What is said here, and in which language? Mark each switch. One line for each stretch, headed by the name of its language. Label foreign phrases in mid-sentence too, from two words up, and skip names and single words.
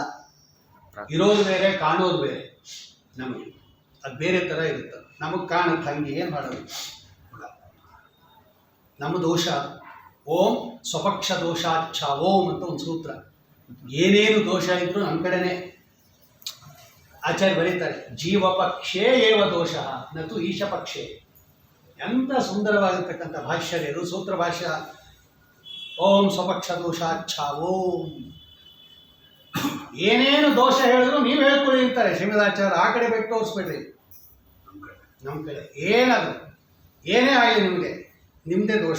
Kannada: ಇರೋದು ಬೇರೆ, ಕಾಣೋದು ಬೇರೆ. ನಮಗೆ ಅದು ಬೇರೆ ಥರ ಇರುತ್ತೆ. ನಮಗೆ ಕಾಣುತ್ತೆ, ಹಂಗೆ ಏನು ಮಾಡೋದು? ನಮ್ಮ ದೋಷ.
Sanskrit: ಓಂ ಸ್ವಪಕ್ಷ ದೋಷಾಚ್ಛ ಓಂ
Kannada: ಅಂತ ಒಂದು ಸೂತ್ರ. ಏನೇನು ದೋಷ ಇದ್ರೂ ನಮ್ಮ ಕಡೆನೇ. ಆಚಾರ್ಯ ಬರೀತಾರೆ,
Sanskrit: ಜೀವಪಕ್ಷೇ ಏವ ದೋಷ ನತು ಈಶ ಪಕ್ಷೇ.
Kannada: ಎಂಥ ಸುಂದರವಾಗಿರ್ತಕ್ಕಂಥ ಭಾಷ್ಯ ಇದು, ಸೂತ್ರ ಭಾಷ್ಯ.
Sanskrit: ಓಂ ಸ್ವಪಕ್ಷ ದೋಷಾಚ್ಛ ಓಂ.
Kannada: ಏನೇನು ದೋಷ ಹೇಳಿದ್ರು ನೀವು ಹೇಳ್ಕೊಳ್ಳಿ ಅಂತಾರೆ ಶ್ರೀಮದಾಚಾರ್ಯ. ಆ ಕಡೆ ಬಿಟ್ಟು ತೋರಿಸ್ಬೇಡ್ರಿ, ನಮ್ಮ ಕಡೆ ಏನಾದ್ರು ಏನೇ ಆಗಲಿ ನಿಮಗೆ ನಿಮ್ಮದೇ ದೋಷ.